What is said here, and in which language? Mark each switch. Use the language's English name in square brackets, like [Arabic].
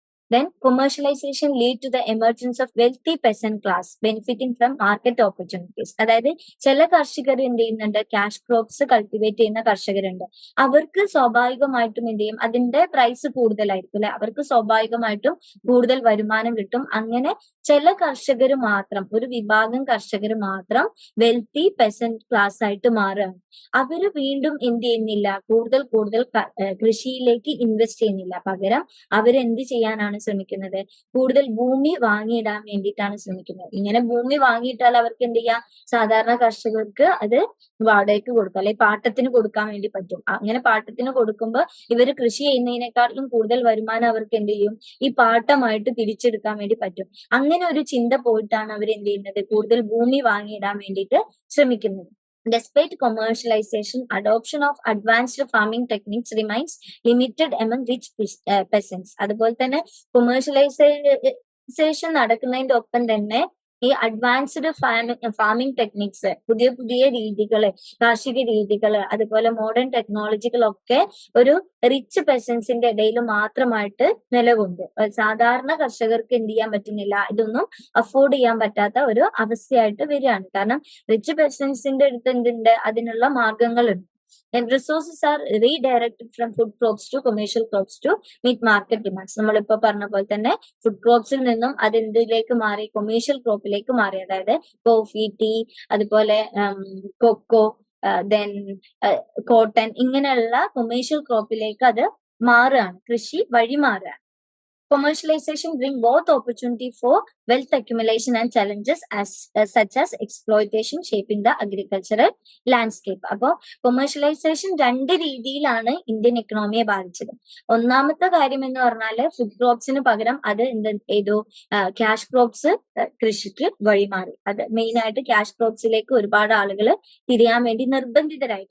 [English] Then commercialization lead to the emergence of wealthy peasant class benefiting from market opportunities. [Malayalam] അതായത് ചില കർഷകർ എന്ത് ചെയ്യുന്നുണ്ട്, ക്യാഷ് ക്രോപ്സ് കൾട്ടിവേറ്റ് ചെയ്യുന്ന കർഷകരുണ്ട്. അവർക്ക് സ്വാഭാവികമായിട്ടും എന്ത് ചെയ്യും, അതിന്റെ പ്രൈസ് കൂടുതലായിരിക്കും അല്ലെ, അവർക്ക് സ്വാഭാവികമായിട്ടും കൂടുതൽ വരുമാനം കിട്ടും. അങ്ങനെ ചില കർഷകർ മാത്രം, ഒരു വിഭാഗം കർഷകർ മാത്രം വെൽത്തി പെസന്റ് ക്ലാസ് ആയിട്ട് മാറുകയാണ്. അവര് വീണ്ടും എന്ത് ചെയ്യുന്നില്ല, കൂടുതൽ കൃഷിയിലേക്ക് ഇൻവെസ്റ്റ് ചെയ്യുന്നില്ല. പകരം അവരെന്ത് ചെയ്യാനാണ് ശ്രമിക്കുന്നത്? കൂടുതൽ ഭൂമി വാങ്ങിയിടാൻ വേണ്ടിയിട്ടാണ് ശ്രമിക്കുന്നത്. ഇങ്ങനെ ഭൂമി വാങ്ങിയിട്ടാൽ അവർക്ക് എന്ത് ചെയ്യാം, സാധാരണ കർഷകർക്ക് അത് വാടകയ്ക്ക് കൊടുക്കാം, അല്ലെങ്കിൽ പാട്ടത്തിന് കൊടുക്കാൻ വേണ്ടി പറ്റും. അങ്ങനെ പാട്ടത്തിന് കൊടുക്കുമ്പോൾ ഇവർ കൃഷി ചെയ്യുന്നതിനേക്കാളും കൂടുതൽ വരുമാനം അവർക്ക് എന്ത് ചെയ്യും, ഈ പാട്ടമായിട്ട് തിരിച്ചെടുക്കാൻ വേണ്ടി പറ്റും. അങ്ങനെ ഒരു ചിന്ത പോയിട്ടാണ് അവർ എന്ത് ചെയ്യുന്നത്, കൂടുതൽ ഭൂമി വാങ്ങിയിടാൻ വേണ്ടിയിട്ട് ശ്രമിക്കുന്നത്. [English] Despite commercialization, adoption of advanced farming techniques remains limited among rich peasants. [Malayalam] അതുപോലെ തന്നെ കൊമേഴ്ഷ്യലൈസേഷൻ നടക്കുന്നതിന്റെ ഒപ്പം തന്നെ ഈ അഡ്വാൻസ്ഡ് ഫാമിംഗ് ടെക്നിക്സ്, പുതിയ രീതികള്, കാർഷിക രീതികള്, അതുപോലെ മോഡേൺ ടെക്നോളജികളൊക്കെ ഒരു റിച്ച് പെസൻസിന്റെ ഇടയിൽ മാത്രമായിട്ട് നിലകൊണ്ടു. സാധാരണ കർഷകർക്ക് എന്ത് ചെയ്യാൻ പറ്റുന്നില്ല, ഇതൊന്നും അഫോർഡ് ചെയ്യാൻ പറ്റാത്ത ഒരു അവസ്ഥയായിട്ട് വരികയാണ്. കാരണം റിച്ച് പെസൻസിന്റെ അടുത്ത് എന്തുണ്ട്, അതിനുള്ള മാർഗങ്ങളുണ്ട്. [English] And resources are redirected from food crops to commercial crops to meet market demands. [Malayalam] നമ്മളിപ്പോ പറഞ്ഞ പോലെ തന്നെ ഫുഡ് ക്രോപ്സിൽ നിന്നും അത് എന്തിലേക്ക് മാറി, കൊമേഴ്ഷ്യൽ ക്രോപ്പിലേക്ക് മാറി. അതായത് കോഫി, ടീ, അതുപോലെ കൊക്കോ, ദെൻ കോട്ടൺ, ഇങ്ങനെയുള്ള കൊമേഴ്ഷ്യൽ ക്രോപ്പിലേക്ക് അത് മാറുകയാണ്, കൃഷി വഴി മാറുകയാണ്. [English] Commercialization bring both opportunity for wealth accumulation and challenges such as exploitation shaping the agricultural landscape. [Malayalam] അപ്പോൾ കൊമേഴ്ഷ്യലൈസേഷൻ രണ്ട് രീതിയിലാണ് ഇന്ത്യൻ എക്കണോമിയെ ബാധിച്ചത്. ഒന്നാമത്തെ കാര്യം എന്ന് പറഞ്ഞാൽ ഫുഡ് ക്രോപ്സിന് പകരം അത് ഏതോ ക്യാഷ് ക്രോപ്സ് കൃഷിക്ക് വഴിമാറി. അത് മെയിൻ ആയിട്ട് ക്യാഷ് ക്രോപ്സിലേക്ക് ഒരുപാട് ആളുകൾ തിരിയാൻ വേണ്ടി നിർബന്ധിതരായി.